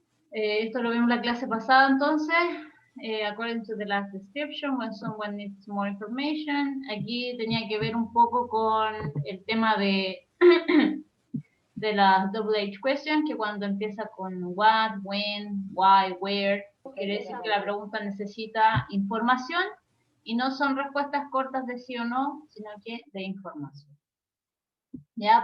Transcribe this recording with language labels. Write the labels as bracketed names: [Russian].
[Spanish] Esto lo vimos en la clase pasada, entonces. [English] According to the last description, when someone needs more information. [Spanish] Aquí tenía que ver un poco con el tema de, de las double H questions, que cuando empieza con what, when, why, where, quiere decir que la pregunta necesita información y no son respuestas cortas de sí o no, sino que de información. ¿Ya?